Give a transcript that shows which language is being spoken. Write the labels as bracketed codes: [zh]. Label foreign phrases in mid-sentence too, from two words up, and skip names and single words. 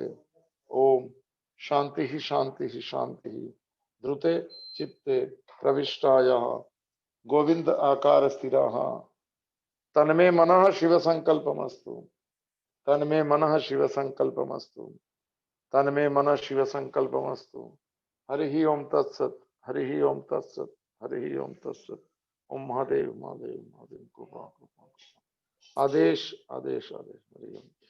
[sa] ઓમ શાંતિ શાંતિ શાંતિ. ધૃતે ચિત્તે પ્રવિષ્ટાય ગોવિંદ આકાર સ્થિરાઃ તન્મે મનઃ શિવ સંકલ્પમસ્તુ. તન્મે મનઃ શિવ સંકલ્પમસ્તુ. તન્મે મનઃ શિવ સંકલ્પમસ્તુ. हरि ओम तत्सत, हरि ओम तत्सत, हरि ओम तत्सत। ओम महादेव महादेव महादेव। कृपा कृपा। आदेश आदेश आदेश। हरि ओम।